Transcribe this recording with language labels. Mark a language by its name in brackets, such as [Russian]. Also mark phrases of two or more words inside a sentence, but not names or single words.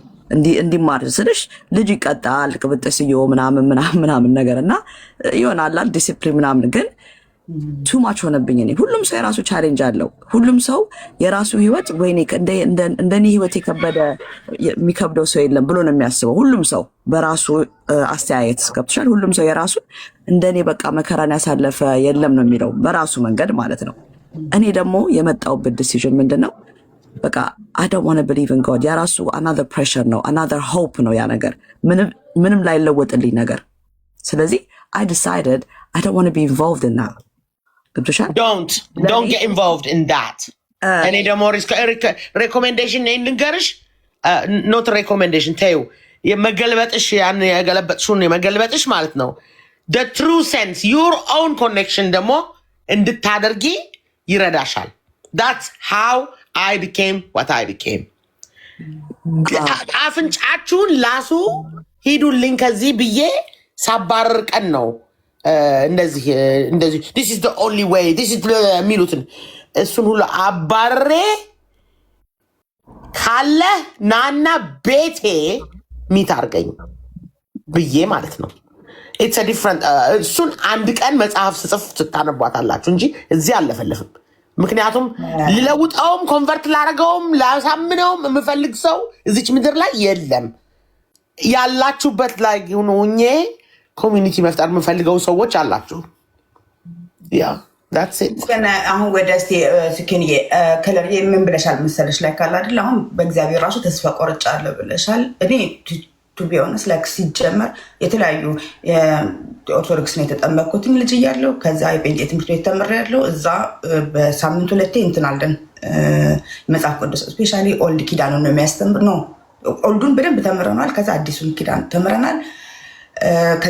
[Amharic] እንዲማር ስልሽ ልጅ ይቀጣል ቅብጥስዮ ምናምን ነገር እና ይሆናል ዲሲፕሊን ምናምን ግን ቱማች ሆነብኝ። እኔ ሁሉም ሰው የራሱ ቻሌንጅ አለው። ሁሉም ሰው የራሱ ህይወት ወይኔ እንደኔ ህይወት የሚከብደው ሰው የለም ብሎ ነው የሚያስበው። ሁሉም ሰው በራሱ አስተያየት ገብቶሻል። ሁሉም ሰው የራሱ እንደኔ በቃ መከራን ያሳለፈ የለም ነው የሚለው በራሱ መንገድ ማለት ነው። እኔ ደግሞ የመጣውበት ዲሲዥን ምንድን ነው? [English] በቃ I don't want to believe in God የራሱ another pressure ነው another hope ነው [Amharic] ያ ነገር ምንም ላይለወጥልኝ ነገር። [English] ስለዚህ I decided I don't want to be involved in that. Don't get involved in that. [Amharic] እኔ ደግሞ recommendation ልንገርሽ not recommendation ተይው የመገልበጥሽ ያን የገለበጥሽውን የመገልበጥሽ ማለት ነው [English] the true sense your own connection [Amharic] ደግሞ እንድታደርጊ ይረዳሻል። [English] That's how I became what I became. [Amharic] አፍንጫችሁን ላሱ ሂዱልኝ ከዚህ ብዬ ሳባረር ቀን ነው እንደዚህ [English] this is the only way this is [Amharic] የሚሉትን እሱን ሁሉ አባረሬ ካለ ናና ቤቴ ሚት አድርገኝ ብዬ ማለት ነው። [English] it's a different [Amharic] እሱን አንድ ቀን መጽሐፍ ስጽፍ ስታነቧታላችሁ እንጂ እዚህ አለፈልፍም። ምክንያቱም ልለውጠውም ኮንቨርት ላደርገውም ላሳምነውም የምፈልግ ሰው እዚች ምድር ላይ የለም። ያላችሁበት ላይ ሆኜ ኮሚኒቲ መፍጠር የምፈልገው ሰዎች አላችሁ። ያ [English] that's it። [Amharic] አሁን ወደ ስኪንዬ ከለር ምን ብለሻል መሰለሽ ላይ ካለ አይደል አሁን በእግዚአብሔር ራሱ ተስፋ ቆርጫለሁ ብለሻል። እኔ [English] to be honest like [Amharic] ሲጀመር የተለያዩ ኦርቶዶክስ ነው የተጠመቅኩትኝ ልጅ እያለሁ ከዛ የጴንጤ ትምህርት ቤት ተምሬያለሁ። እዛ በሳምንት 2 እንትን አለን መጽሐፍ ቅዱስ [English] especially old [Amharic] ኪዳኑን ነው የሚያስተምር ነው። ኦልዱን በደንብ ተምረናል። ከዛ አዲሱን ኪዳን ተምረናል። ከዛ